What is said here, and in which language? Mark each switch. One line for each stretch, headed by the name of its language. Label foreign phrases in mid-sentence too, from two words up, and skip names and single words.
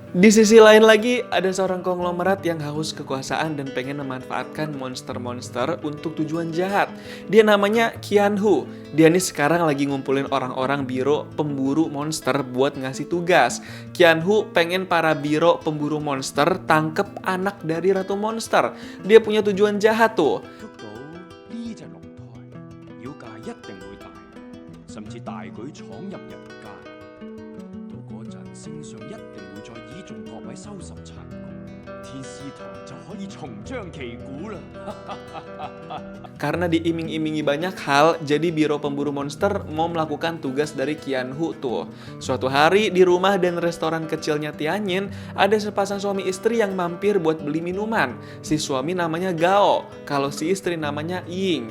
Indonesian: Di sisi lain lagi, ada seorang konglomerat yang haus kekuasaan dan pengen memanfaatkan monster-monster untuk tujuan jahat. Dia namanya Qianhu. Dia nih sekarang lagi ngumpulin orang-orang biro pemburu monster buat ngasih tugas. Qianhu pengen para biro pemburu monster tangkep anak dari Ratu Monster. Dia punya tujuan jahat tuh.
Cantonese: 捉到呢隻龍胎，妖界一定會大，甚至大舉闖入人間。到嗰陣，聖上一定會再倚重各位收拾殘局，天師堂就可以重張旗鼓啦！
Indonesian: Karena diiming-imingi banyak hal, jadi Biro Pemburu Monster mau melakukan tugas dari Qianhu tuh. Suatu hari di rumah dan restoran kecilnya Tianyin, ada sepasang suami istri yang mampir buat beli minuman. Si suami namanya Gao, kalau si istri namanya Ying.